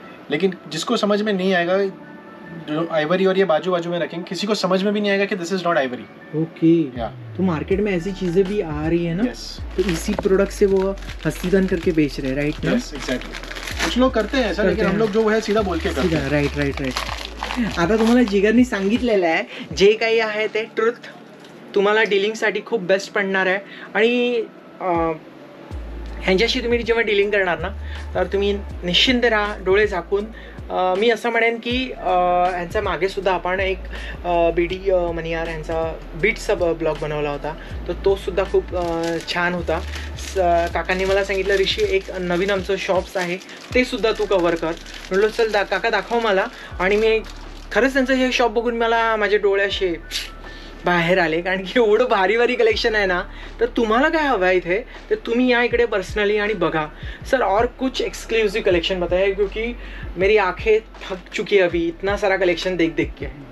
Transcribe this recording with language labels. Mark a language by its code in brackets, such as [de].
[hi] लेकिन जिसको समझ में नहीं आएगा, जो आइवरी और ये बाजू बाजू में रखेंगे, किसी को समझ में भी नहीं आएगा कि [en] This is not ivory. Okay. [hi] या तो मार्केट में ऐसी चीजें भी आ रही है ना. [en] Yes. [hi] तो इसी प्रोडक्ट से वो हस्तीदंत करके बेच रहे हैं, राइट ना? [en] Yes, exactly. [hi] कुछ लोग करते हैं ऐसा, लेकिन हम लोग जो है सीधा बोल के करते हैं. [en] Right. [mr] आता तुम्हाला जिगरनी सांगितलेलं आहे जे काही आहे ते ट्रुथ तुम्हाला डीलिंगसाठी खूप बेस्ट पडणार आहे. आणि ह्यांच्याशी तुम्ही जेव्हा डीलिंग करणार ना, तर तुम्ही निश्चिंत राहा, डोळे झाकून. मी असं म्हणेन की ह्यांचा मागेसुद्धा आपण एक BD मनियार ह्यांचा बीट्सचा ब्लॉग बनवला होता, तर तो सुद्धा खूप छान होता. काकांनी मला सांगितलं, ऋषी एक नवीन आमचं शॉप्स आहे ते सुद्धा तू कवर कर. म्हणलो चल काका दाखव मला. आणि मी खरंच त्यांचं हे शॉप बघून मला माझे डोळे असे बाहेर आले, कारण की एवढं भारी कलेक्शन आहे ना. तर तुम्हाला काय हवं आहे इथे तर तुम्ही या इकडे पर्सनली आणि बघा. [hi] सर और कुछ एक्सक्लूसिव कलेक्शन बताइए, क्योंकि मेरी आंखें थक चुकी है अभी इतना सारा कलेक्शन देख के.